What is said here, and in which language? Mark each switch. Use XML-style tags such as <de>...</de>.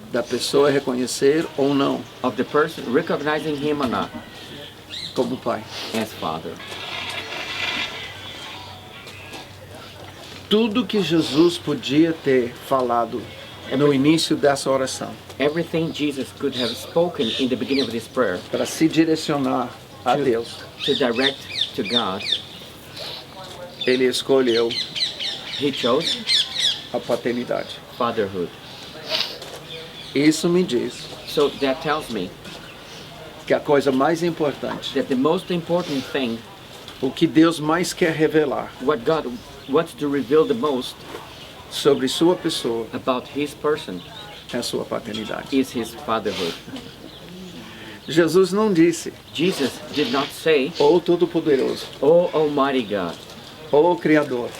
<pt>da pessoa reconhecer ou não</pt> <en>of the person recognizing him or not</en> <pt>como pai.</pt> <en>as father.</en> <pt>Tudo que Jesus podia ter falado no início dessa oração</pt> <en>Everything Jesus could have spoken in the beginning of this prayer</en> <pt>para se direcionar a Deus,</pt> <en>to direct to God,</en> <pt>ele escolheu</pt> <en>he chose</en> <pt>a paternidade.</pt> <en>fatherhood.</en> <pt>Isso me diz</pt> <en>So that tells me</en> <pt>que a coisa mais importante,</pt> <en>that the most important thing,</en> <pt>o que Deus mais quer revelar</pt> <en>what God wants to reveal the most</en> <pt>sobre sua pessoa</pt> <en>about his person,</en> <pt>é a sua paternidade.</pt> <en>is his fatherhood.</en> <pt>Jesus não disse,</pt> <en>Jesus did not say,</en> <pt>ou Todo-Poderoso,</pt> <en>Oh Almighty God,</en> <pt>ou Criador.</pt>